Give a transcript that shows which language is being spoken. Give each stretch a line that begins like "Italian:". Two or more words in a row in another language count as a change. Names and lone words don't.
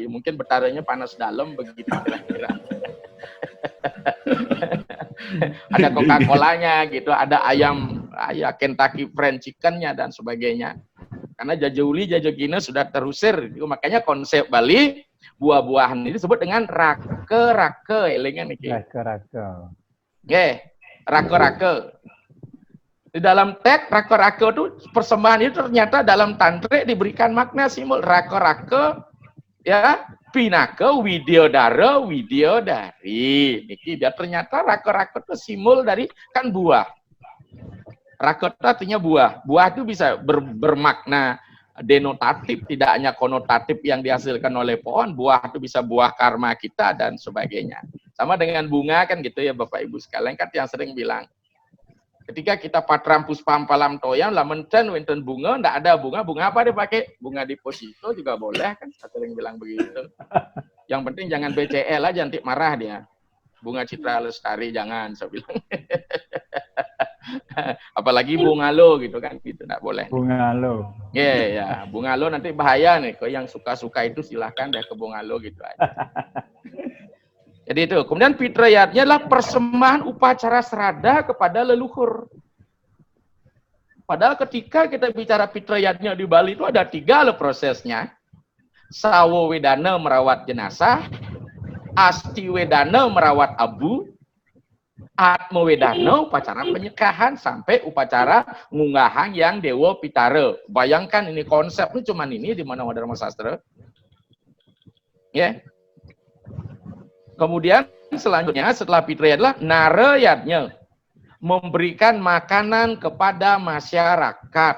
Indonesian: Mungkin betaranya panas dalam begitu kira-kira. Ada Coca-Colanya gitu, ada ayam Kentucky Fried Chicken-nya dan sebagainya. Karena jajuli jajogina sudah terusir. Makanya konsep Bali buah-buahan ini disebut dengan rake-rake,
Balinese: elingan iki.
Indonesian: Rake-rake. Rake-rake. Di dalam teks rake-rake itu persembahan itu ternyata dalam tantrik diberikan makna simbol rake-rake pinaka widyodara widyodari. Niki dia ternyata rake-rake itu simbol dari kan buah. Rake itu artinya buah. Buah itu bisa bermakna denotatif, tidak hanya konotatif yang dihasilkan oleh pohon, buah itu bisa buah karma kita dan sebagainya. Sama dengan bunga kan gitu ya Bapak Ibu sekalian, kan yang sering bilang, ketika kita
Sanskrit: patram puspam palam toyam,
Balinese: lamentan wenten bunga,
Indonesian: ndak ada bunga apa dipakai? Bunga deposito juga boleh kan, saya sering bilang begitu. Yang penting jangan BCL aja, nanti marah dia. Bunga Citra Lestari jangan, saya bilang. Apalagi bungalo gitu kan, gitu nggak boleh. Bungalo. Ya, bungalo nanti bahaya nih. Kalau yang suka-suka itu silahkan deh ke bungalo gitu aja. Jadi itu. Kemudian fitrayatnya adalah persembahan upacara serada kepada leluhur. Padahal ketika kita bicara fitrayatnya di Bali itu ada 3 loh prosesnya. Sawo wedana merawat jenazah, asti wedana merawat abu, atmo wedana upacara penyekahan sampai upacara ngunggahan yang Dewa Pitara. Bayangkan ini konsepnya cuman ini di Manawa Dharma Sastra. Kemudian selanjutnya setelah fitrayat adalah narayatnya, memberikan makanan kepada masyarakat.